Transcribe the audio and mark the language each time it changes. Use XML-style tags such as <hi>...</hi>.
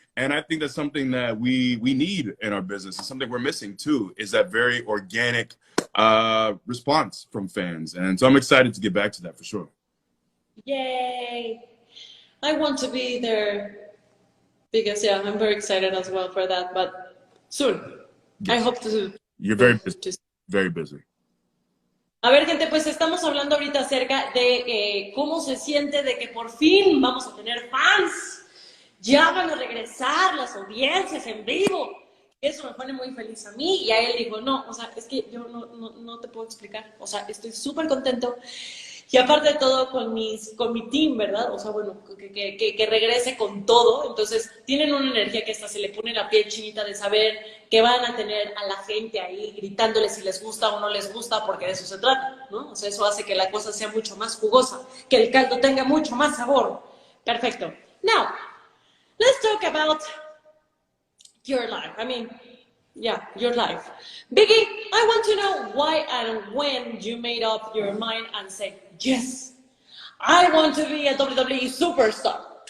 <en>And I think that's something that we need in our business. It's something we're missing too, is that very organic response from fans. And so I'm excited to get back to that for sure. Yay! I want to be there because, yeah, I'm very excited as well for that, but soon. Yes. I hope to. You're very busy. Very busy.</en> <es>A ver, gente, pues estamos hablando ahorita acerca de cómo se siente de que por fin vamos a tener fans. Ya van a regresar las audiencias en vivo. Eso me pone muy feliz a mí. Y a él dijo, no, o sea, es que yo no te puedo explicar. O sea, estoy súper contento. Y aparte de todo, con mi team, ¿verdad? O sea, bueno, que regrese con todo. Entonces, tienen una energía que hasta se le pone la piel chinita de saber que van a tener a la gente ahí gritándoles si les gusta o no les gusta, porque de eso se trata, ¿no? O sea, eso hace que la cosa sea mucho más jugosa, que el caldo tenga mucho más sabor. Perfecto.</es> <en>Now, let's talk about your life. I mean, yeah, your life. Biggie, I want to know why and when you made up your mind and said, yes, I want to be a WWE superstar.</en>